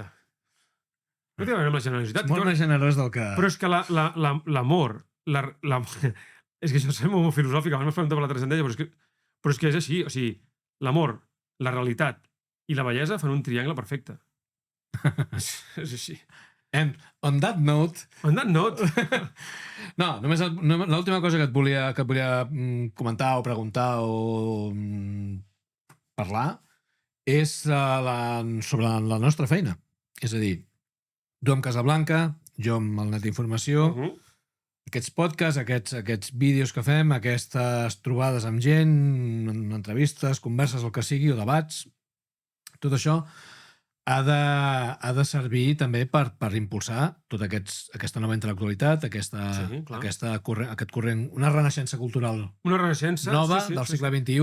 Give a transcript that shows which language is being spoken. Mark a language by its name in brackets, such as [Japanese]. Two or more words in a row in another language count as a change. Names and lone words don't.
[Catalan] No té a veure amb la generositat. Molt més generós del que... Però és que l'amor... És que això sembla molt filosòfic, abans m'has preguntat per la transcendència, però és que és així. O sigui, l'amor, la realitat i la bellesa fan un triangle perfecte. És així. [English] And on that note... On that note... [Catalan] No, només l'última cosa que et volia comentar o preguntar o parlar és sobre la nostra feina. És a dir, tu amb Casablanca, jo amb el Net Informació, aquests podcasts, aquests vídeos que fem, aquestes trobades amb gent, entrevistes, converses, el que sigui, o debats, tot això ha de servir també per impulsar tota aquesta nova intel·lectualitat, aquest corrent, una renaixença cultural nova del segle XXI.